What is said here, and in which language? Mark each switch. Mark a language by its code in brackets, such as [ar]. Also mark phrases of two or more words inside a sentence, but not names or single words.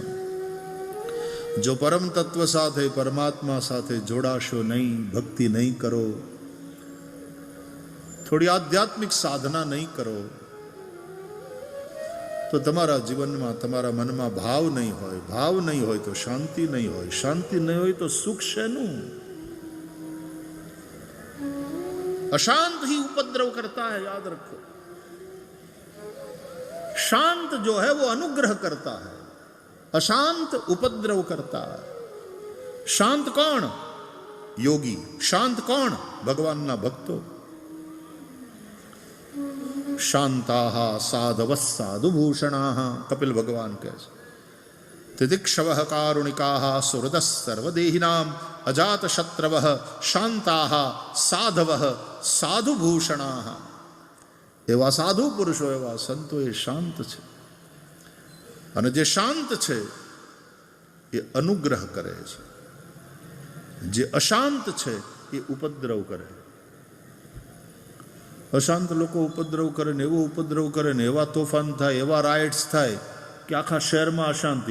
[gu] જો પરમ તત્વ સાથે, પરમાત્મા સાથે જોડાશો નહીં, ભક્તિ નહીં કરો, થોડી આધ્યાત્મિક સાધના નહીં કરો, તો તમારા જીવનમાં, તમારા મનમાં ભાવ નહીં હોય. ભાવ નહીં હોય તો શાંતિ નહીં હોય. શાંતિ નહીં હોય તો સુખ શેનું? [hi] अशांत ही उपद्रव करता है, याद रखो. शांत जो है वो अनुग्रह करता है, अशांत उपद्रव करता है. शांत कौन? योगी. शांत कौन? [gu] ભગવાન ના ભક્તો. [sa] शांताः साधवः साधुभूषणाः. [gu] कपिल भगवान કહે છે, [sa] तितिक्षवः कारुणिकाः सुहृदः सर्वदेहिनाम् अजात शत्रवः शांताः साधवः साधुभूषणाः. [gu] એવા સાધુ પુરુષો, એવા સંતો એ શાંત છે. અને જે શાંત છે એ અનુગ્રહ કરે છે. જે અશાંત છે એ ઉપદ્રવ કરે. અશાંત લોકો ઉપદ્રવ કરે ને એવો ઉપદ્રવ કરે ને એવા તોફાન થાય, એવા રાઇટ્સ થાય કે આખા શહેરમાં અશાંતિ.